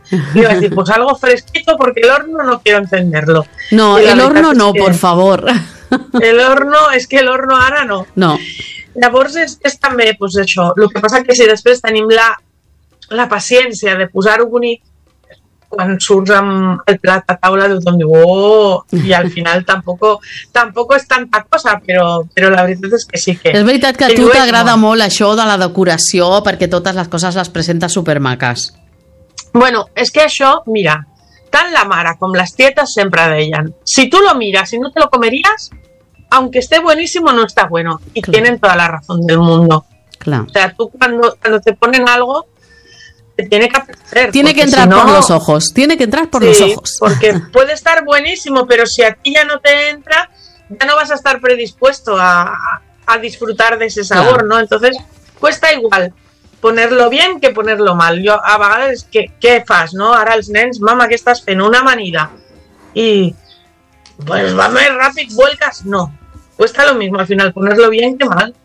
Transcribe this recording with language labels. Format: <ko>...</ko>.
<ca>I vaig dir,</ca> <es>pues algo fresquito, porque el horno no quiero encenderlo. No, el horno no, por favor. El horno, és que el horno</es> <ca>ara no.</ca> <es>No.</es> <ca>Llavors és també, pues això, el que passa que si després tenim la paciència de posar-ho bonic, quan surts amb el plat a taula, tothom diu, oh, i al final tampoc és tanta cosa, però la veritat és que sí que... És veritat que a tu t'agrada molt això de la decoració, perquè totes les coses les presentes supermaques.</ca> <es>Bueno,</es> <ca>és que això, mira, tant la mare com les tietes sempre deien,</ca> <es>si tu lo miras i no te lo comerías, aunque esté buenísimo, no está bueno. Y claro. Tienen toda la razón del mundo. Claro. O sea, tú cuando te ponen algo... Tiene que apetecer. Tiene que entrar por los ojos. Tiene que entrar por los ojos. Porque puede estar buenísimo, pero si a ti ya no te entra, ya no vas a estar predispuesto a disfrutar de ese sabor, claro. ¿No? Entonces, cuesta igual ponerlo bien que ponerlo mal.</es> <ca>Yo, a vegades, ¿qué fas, no? Ara els nens, mama, que estàs fent una amanida. I, pues, va més ràpid,</ca> <es>vuelcas. No. Cuesta lo mismo al final ponerlo bien que mal.</es>